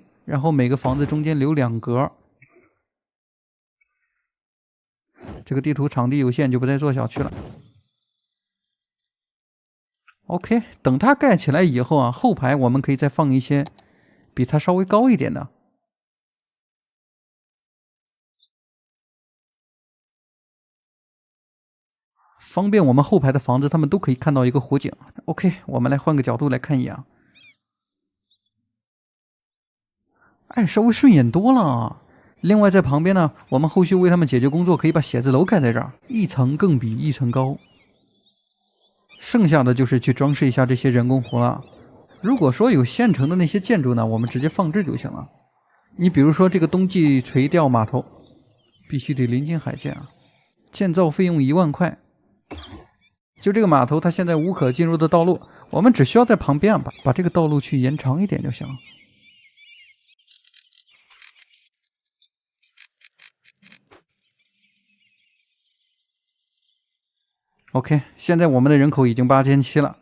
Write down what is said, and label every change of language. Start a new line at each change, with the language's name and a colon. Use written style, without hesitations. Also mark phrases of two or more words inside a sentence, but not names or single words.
Chinese: 然後每個房子中間留2格。這個地圖場地有限，就不再做小區了。OK， 等它蓋起來以後啊，後排我們可以再放一些比它稍微高一點的，方便我們後排的房子他們都可以看到一個湖景。OK， 我們來換個角度來看一眼。哎，稍微順眼多了啊。另外在旁邊呢，我們後續為他們解決工作，可以把寫字樓蓋在這兒，一層更比一層高。剩下的就是去裝飾一下这些人工湖了。如果說有现成的那些建筑呢，我們直接放置就行了。你比如说这个冬季垂钓码头，必须得临近海建啊，建造費用1萬塊。就這個碼頭，它現在無可進入的道路，我們只需要在旁邊把這個道路去延長一點就行了。OK， 現在我們的人口已經8700了。